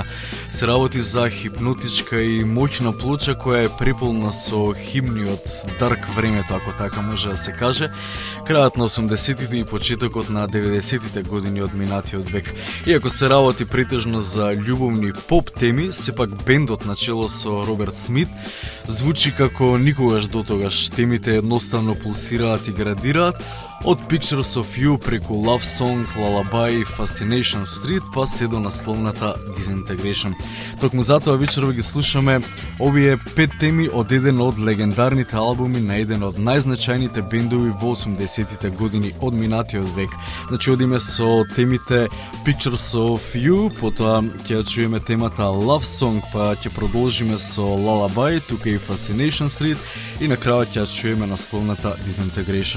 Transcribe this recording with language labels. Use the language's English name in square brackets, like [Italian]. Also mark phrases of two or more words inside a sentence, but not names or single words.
[Macedonian] Се работи за хипнотичка и моќна плоча која е преполна со химни од дарк времето, ако така може да се каже, крајот на 80-тите и почетокот на 90-тите години од минатиот век. Иако се работи претежно за љубовни поп теми, сепак бендот начело со Роберт Смит звучи како никогаш дотогаш. Темите едноставно пулсираат и градираат, од Pictures of You преку Love Song, Lullaby, Fascination Street, па се до насловната Disintegration. Токму затоа вечерва ги слушаме овие 5 теми од еден од легендарните албуми на еден од најзначајните бендови во 80-тите години од минатиот век. Значи, одиме со темите Pictures of You, потоа ќе чуеме темата Love Song, па ќе продолжиме со Lullaby, тука и Fascination Street, и на крајот ќе чуеме насловната Disintegration.